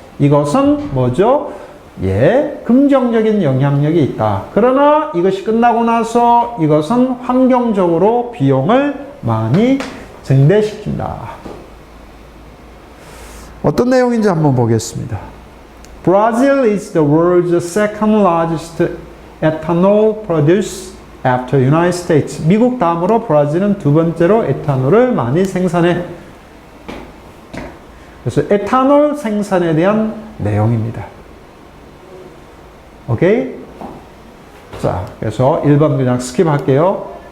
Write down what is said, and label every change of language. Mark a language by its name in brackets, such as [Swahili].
[Korean] 이것은 뭐죠? 예, 긍정적인 영향력이 있다. 그러나 이것이 끝나고 나서 이것은 환경적으로 비용을 많이 증대시킨다. 어떤 내용인지 한번 보겠습니다. [English] Brazil is the world's second largest ethanol producer after United States. [Korean] 미국 다음으로 브라질은 두 번째로 에탄올을 많이 생산해. 그래서 에탄올 생산에 대한 내용입니다. 오케이? 자, 그래서 1번 그냥 스킵할게요.